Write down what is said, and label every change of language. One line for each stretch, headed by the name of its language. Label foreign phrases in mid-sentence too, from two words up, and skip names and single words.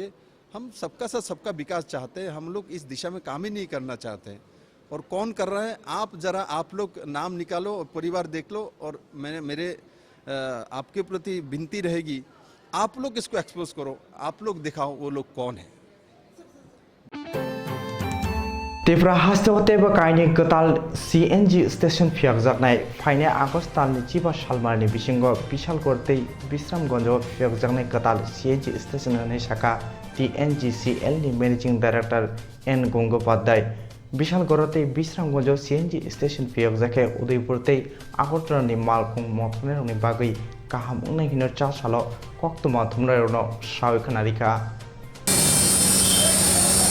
Hindi: हम सबका साथ सबका विकास चाहते हैं, हम लोग इस दिशा में काम ही नहीं करना चाहते हैं। और कौन कर रहा है आप लोग नाम निकालो और परिवार देख लो। और मेरे आपके प्रति विनती रहेगी, आप लोग इसको एक्सपोज करो, आप लोग दिखाओ वो लोग कौन है।
Kok Borok: Tipra hastewateba kaini gatal CNG station phiakjaknai phaine August talni chiba salmarni bisingo bishal kortei Bisramgonjo phiakjaknai gatal CNG station ni saka TNGCL ni
English: managing director
Kok Borok: N Gongopadhyay bishal gorotei Bisramgonjo CNG station phiakjake Udaipurtei Agotrani malkhung mothnerni bagui kaham unai hino cha salo Koktwma thumrairno sawi khanarika